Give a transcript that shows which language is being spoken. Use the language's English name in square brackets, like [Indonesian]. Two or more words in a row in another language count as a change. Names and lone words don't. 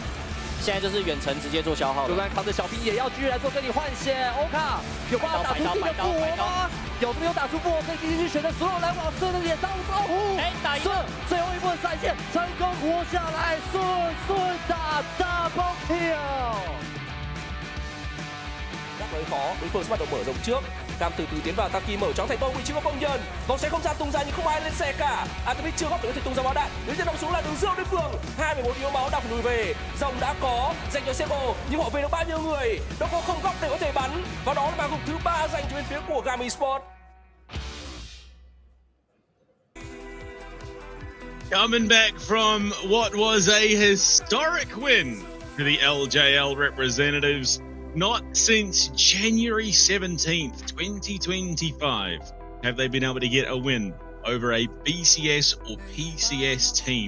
[Chinese] 现在就是远程直接做消耗，就算扛着小兵也要继续来做跟你换血。欧卡有办法打出自己的复活吗？有这边有打出复活，所以 DCG 选择所有人往顺的脸上招呼。打赢了，最后一波闪现成功活下来，顺打 [English] double kill。 [Vietnamese] Các đối khó, đối phương sẽ bắt đầu mở rộng trước. Cam từ từ tiến vào, Taki mở chóng thành công vị trí của công nhân. Vòng xoáy không gian tung ra nhưng không ai lên xe cả. Atomic chưa góp được có thể tung ra bó đạn. Nếu chân đâm xuống là đường dương đối phương. 21 yếu máu đang phải lùi về. Dòng đã có dành cho Sebo nhưng họ về được bao nhiêu người? Nó có không góc để có thể bắn. Và đó là màn gục thứ 3 dành cho bên phía của Gami Sport. [English] Coming back from what was a historic win for the LJL representatives. Not since January 17th, 2025 have they been able to get a win over a BCS or PCS team.